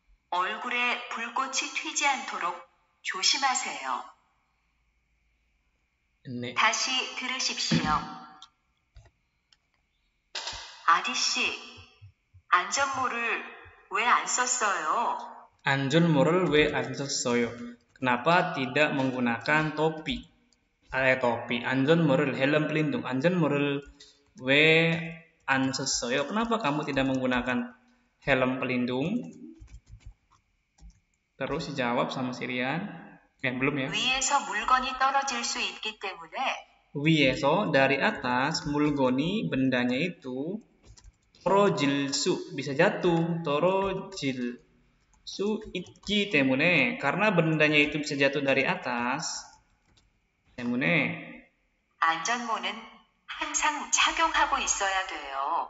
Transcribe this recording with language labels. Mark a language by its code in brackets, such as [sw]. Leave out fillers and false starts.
[ko] 얼굴에 불꽃이 튀지 않도록 조심하세요. 네. 다시 들으십시오. 아디씨, 안전모를 왜 안 썼어요? 안전모를 왜 안 썼어요? [id] Kenapa tidak menggunakan topi? [ko] 안전모를 [id] helm pelindung. [ko] 안전모를 왜 안 썼어요? [id] Kenapa kamu tidak menggunakan helm pelindung? Terus dijawab sama Sirian. Belum ya. [ko] 위에서 물건이 떨어질 수 있기 때문에 위에서 [id] dari atas, [ko] 물건이 [id] bendanya itu [ko] 떨어질수 [id] bisa jatuh, [ko] 떨어질 수 있기 때문에 [id] karena bendanya itu bisa jatuh dari atas 때문에 [ko] 안전모는 항상 착용하고 있어야 돼요.